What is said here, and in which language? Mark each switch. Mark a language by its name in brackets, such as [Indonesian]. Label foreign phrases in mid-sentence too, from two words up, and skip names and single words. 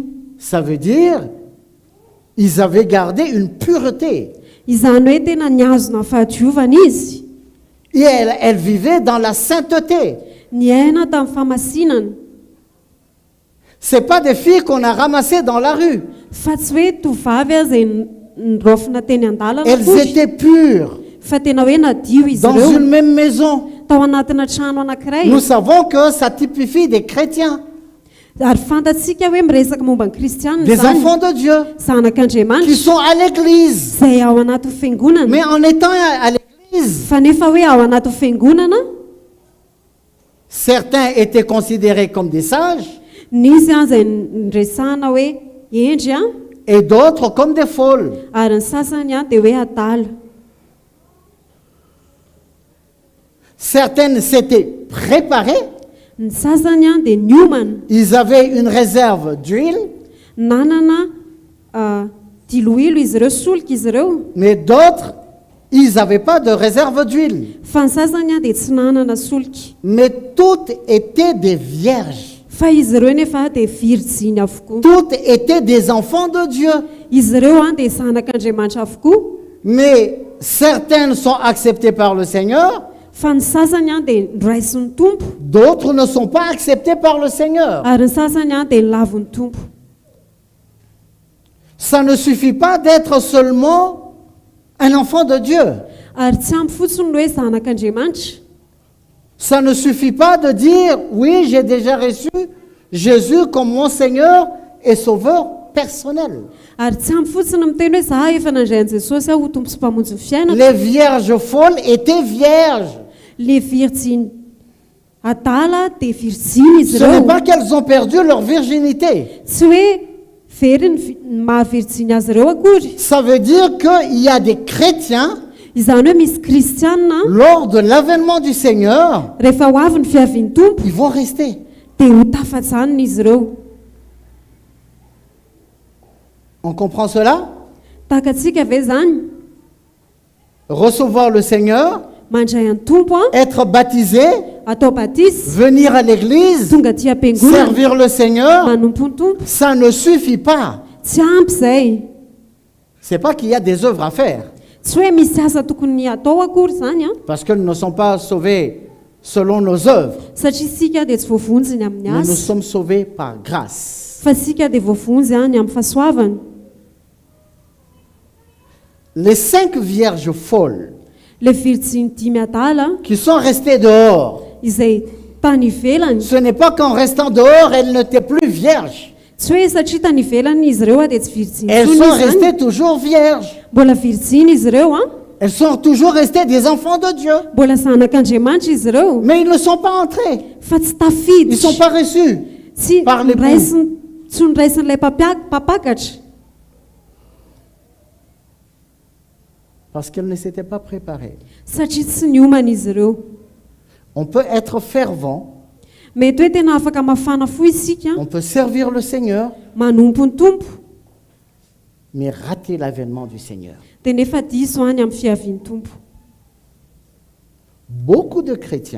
[French] Ça veut dire, ils avaient gardé une pureté. [Malagasy] Izany hoe tena niazona fahadiovana izy. [French] Et elles vivaient dans la sainteté. [Malagasy] Ny aina tamin'ny famasinana. [French] Ce pas des filles qu'on a ramassées dans la rue. [Malagasy] Fa tsy hoe tovavy izay nirofona teny an-dalana [French] Elles [Malagasy] kory. [French] étaient pures [Malagasy] Fa tena hoe nadio izy [French] dans [Malagasy] ireo [French] une même maison. [Malagasy] tao anatina trano anankiray. [French] Nous savons que ça typifie des chrétiens, [Malagasy] Ary fantatsika hoe miresaka momba ny kristianina [French] des [Malagasy] zany. [French] enfants de Dieu qui [Malagasy] Zanak'Andriamanitra [French] sont à l'église. [Malagasy] izay ao anaty fiangonana. [French] Mais en étant à l'église, [Malagasy] Fa nefa hoe ao anaty fiangonana, [French] certains étaient considérés comme des sages [Malagasy] nisy izay nresahana hoe endry [French] et d'autres comme des folles. [Malagasy] ary ny sasany dia hoe adala. [French] Certaines s'étaient préparées, [Malagasy] Ny sasany dia niomana, [French] ils avaient une réserve d'huile, [Malagasy] nanana Tilohilo izy ireo, solika izy ireo. [French] Mais d'autres, ils n'avaient pas de réserve d'huile. [Malagasy] Fa ny sasany a dia tsy nanana solika. [French] Mais toutes étaient des vierges. [Malagasy] Fa izy ireo nefa dia virjiny avokoa. [French] Toutes étaient des enfants de Dieu. [Malagasy] Izy ireo a dia zanak'Andriamanitra avokoa. [French] Mais certaines sont acceptées par le Seigneur, [Malagasy] Fa ny sasany a dia niraisin'ny tompo, [French] d'autres ne sont pas acceptées par le Seigneur. [Malagasy] ary ny sasany a dia lavin'ny tompo. [French] Ça ne suffit pas d'être seulement un enfant de Dieu. [Malagasy] Ary tsy ampy fotsiny hoe zanak'Andriamanitra. [French] Ça ne suffit pas de dire, oui, j'ai déjà reçu Jésus comme mon Seigneur et Sauveur personnel. [Malagasy] Ary tsy ampy fotsiny miteny hoe za efa nandray an'i Jesosy aho ho tompo sy mpamonjy ny fiainana. [French] Les vierges folles étaient vierges. [Malagasy] Le virjiny adala dia virjiny izy [French] Ce n'est [Malagasy] ireo. [French] pas qu'elles ont perdu leur virginité. [Malagasy] Tsy hoe very ny mahavirjiny azy ireo akory. [French] Ça veut dire qu'il y a des chrétiens, [Malagasy] Izany hoe misy kristianina [French] lors de l'avènement du Seigneur, [Malagasy] rehefa ho avy ny fiavian'ny tompo [French] ils vont rester. [Malagasy] dia ho tafatsanina izy ireo. [French] On comprend cela? [Malagasy] Takantsika ve zany? [French] Recevoir le Seigneur, [Malagasy] Mandray an'ny tompo a, [French] être baptisé, [Malagasy] atao batisy, [French] venir à l'église, [Malagasy] tonga aty am-piangonana, [French] servir le Seigneur, [Malagasy] manompo ny tompo. [French] ça ne suffit pas. [Malagasy] Tsy ampy zay. [French] C'est pas qu'il y a des œuvres à faire, [Malagasy] Tsy hoe misy asa tokony atao akory zany a, [French] parce que nous ne sommes pas sauvés selon nos œuvres, [Malagasy] satria sika dia tsy voavonjy ny amin'ny [French] mais nous [Malagasy] asa, [French] sommes sauvés par grâce. [Malagasy] fa sika dia voavonjy any amin'ny fahasoavana. [French] Les 5 vierges folles [Malagasy] Le virjiny dimy adala [French] qui sont restées dehors, [Malagasy] izay tany ivelany, [French] ce n'est pas qu'en restant dehors, elles n'étaient plus vierges. [Malagasy] tsy hoe satria tany ivelany izy ireo a dia tsy virjiny [French] Elles [Malagasy] intsony [French] sont [Malagasy] izy zany. [French] restées toujours vierges. [Malagasy] Mbola virjiny izy ireo a, [French] Elles sont toujours restées des enfants de Dieu. [Malagasy] mbola zanak'Andriamanitra izy ireo, [French] Mais ils ne sont pas entrés. [Malagasy] fa tsy [French] Ils ne sont [Malagasy] tafiditra, [French] pas reçus. [Malagasy] tsy [French] par l'époux. [Malagasy] tsy niraisin'ilay mpapakatra, [French] Parce qu'elles ne s'étaient pas préparées. [Malagasy] satria tsy niomana izy ireo. [French] On peut être fervent, [Malagasy] Mety hoe tena afaka mafana fo isika, [French] on peut servir le Seigneur, [Malagasy] manompo ny tompo, [French] mais rater l'avènement du Seigneur. [Malagasy] dia nefa diso any amin'ny fiavian'ny tompo. [French] Beaucoup de chrétiens